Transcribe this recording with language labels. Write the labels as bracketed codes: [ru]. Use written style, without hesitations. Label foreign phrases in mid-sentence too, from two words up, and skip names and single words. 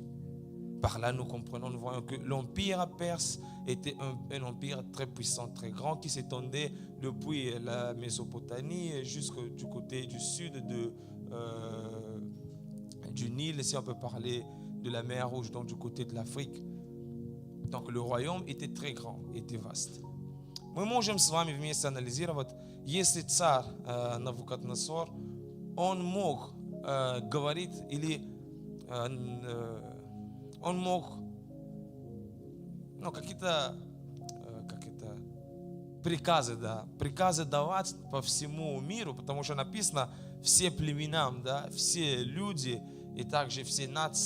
[fr] Par là, nous comprenons, nous voyons que l'empire perse était un empire très puissant, très grand, qui s'étendait depuis la Mésopotamie jusqu'au côté du sud du Nil, si on peut parler de la mer Rouge, donc du côté de l'Afrique. Donc le royaume était très grand, était vaste. [ru] Мы можем с вами вместе анализировать, если царь Навуходоносор, он мог говорить или он мог какие-то приказы давать по всему миру, потому что написано все племена, да, все люди и также все нации.